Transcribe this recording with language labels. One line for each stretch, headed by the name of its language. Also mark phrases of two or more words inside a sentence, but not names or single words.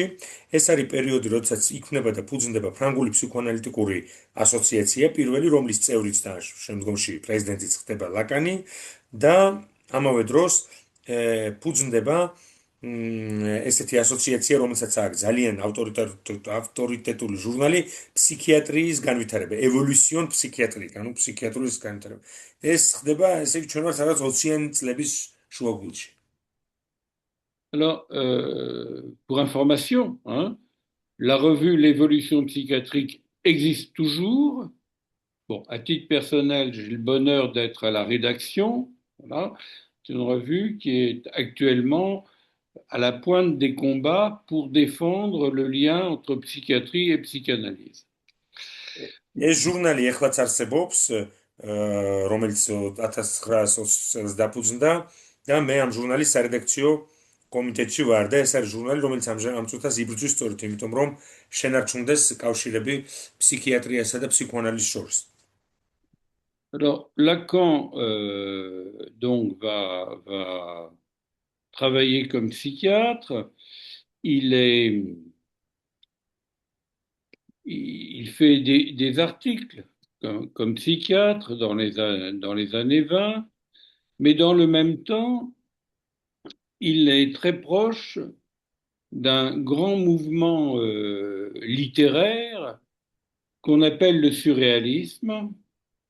Georgian: ეს არის პერიოდი, როდესაც იქმნება და ფუძნდება ფრანგული ფსიქოანალიტიკური ასოციაცია, პირველი, რომლის წევრიც და შემდგომში პრეზიდენტიც ხდება ლაკანი და ამავე დროს ფუძნდება ესეთი ასოციაცია, რომელსაც აქვს ძალიან ავტორიტეტული ჟურნალი ფსიქიატრიის განვითარება,
French: évolution psychiatrique,
Georgian: ანუ ფსიქიატრიის განვითარება. ეს ხდება, ესე იგი, ჩვენ ვართ რაღაც 20-იანი წლების შუაგულში.
French: Alors, pour information, hein, la revue L'évolution psychiatrique existe toujours. Bon, à titre personnel, j'ai le bonheur d'être à la rédaction. Voilà. C'est une revue qui est actuellement à la pointe des combats pour défendre le lien entre psychiatrie et psychanalyse.
Georgian: ეს ჟურნალი ეხლაც არსებობს, რომელიც 1920 წელს დაფუძნდა და მე ამ ჟურნალის სარედაქციო კომიტეტში ვარ და ეს არის ჟურნალი, რომელიც ამ წუთას იბრძვის სწორედ იმიტომ, რომ შენარჩუნდეს კავშირები ფსიქიატრიასა და ფსიქოანალიზის შორის.
French: Alors, Lacan donc va travailler comme psychiatre. Il fait des articles comme psychiatre dans dans les années 20, mais dans le même temps, il est très proche d'un grand mouvement littéraire qu'on appelle le surréalisme.